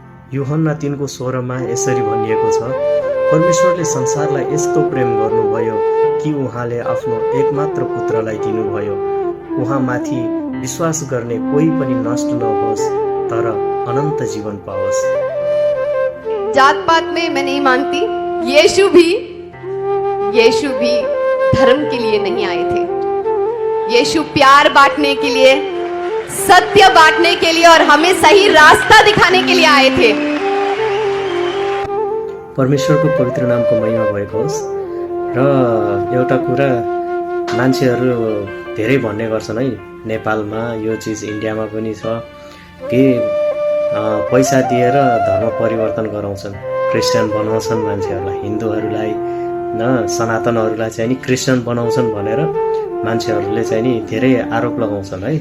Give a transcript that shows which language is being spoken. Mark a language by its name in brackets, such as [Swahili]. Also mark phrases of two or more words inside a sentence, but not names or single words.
[Nepali] यूहन्ना 3:16 मा यसरी भनिएको छ, परमेश्वरले संसारलाई यस्तो प्रेम गर्नुभयो कि उहाँले आफ्नो एकमात्र पुत्रलाई दिनुभयो, उहाँमाथि विश्वास गर्ने कोही पनि नष्ट नहोस् तर अनन्त जीवन पाओस्। [Hindi] जात पात में मैं नहीं मानती। यीशु भी धर्म के लिए नहीं आए थे। यीशु प्यार बांटने के लिए, सत्य बांटने के लिए और हमें सही रास्ता दिखाने के लिए आए थे। [Nepali] परमेश्वरको पवित्र नामको महिमा भएको होस्। र एउटा कुरा मान्छेहरू धेरै भन्ने गर्छन् है, नेपालमा यो चिज इन्डियामा पनि छ कि पैसा दिएर धर्म परिवर्तन गराउँछन्, क्रिस्चियन बनाउँछन् मान्छेहरूलाई, हिन्दूहरूलाई न सनातनहरूलाई चाहिँ नि क्रिस्चियन बनाउँछन् भनेर मान्छेहरूले चाहिँ नि धेरै आरोप लगाउँछन् है।